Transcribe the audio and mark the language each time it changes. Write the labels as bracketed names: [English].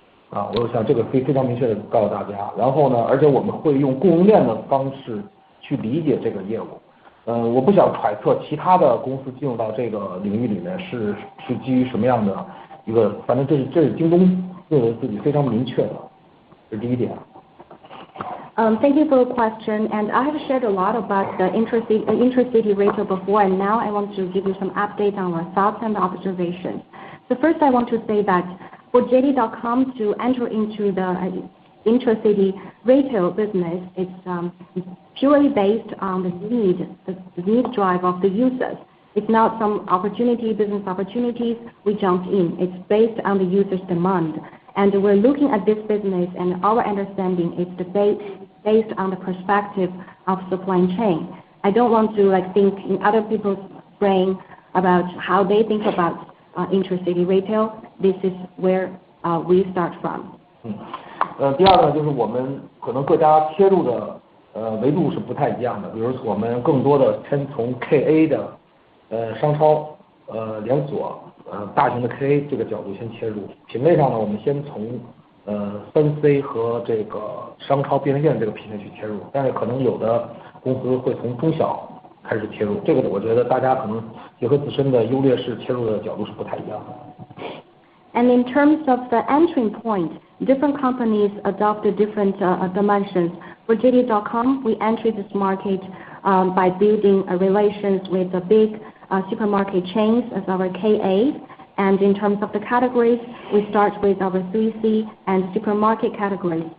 [Chinese] 我想这个非常明确的告诉大家。然后呢，而且我们会用供应链的方式去理解这个业务。我不想揣测其他的公司进入到这个领域里面是基于什么样的一个，反正这是京东认为自己非常明确的，这是第一点。 [English] Thank you for the question, and I have shared a lot about the intracity retail before, and now I want to give you some updates on our thoughts and observations. So first I want to say that for JD.com to enter into the intracity retail business, it's purely based on the need drive of the users. It's not some business opportunities we jumped in. It's based on the user's demand. And we're looking at this business, and our understanding is based on the perspective of supply chain. I don't want to think in other people's brain about how they think about intracity retail. This is where we start from. [Chinese] 第二个就是我们可能各家切入的维度是不太一样的，比如我们更多的先从 KA 的商超连锁大型的 KA 这个角度先切入，品类上呢我们先从3C 和这个商超便利店这个品类去切入，但是可能有的公司会从中小开始切入，这个我觉得大家可能结合自身的优劣势切入的角度是不太一样的。 [English] And in terms of the entering point, different companies adopt different dimensions. For JD.com, we entered this market by building relations with the big supermarket chains as our KA. And in terms of the categories, we start with our 3C and supermarket categories.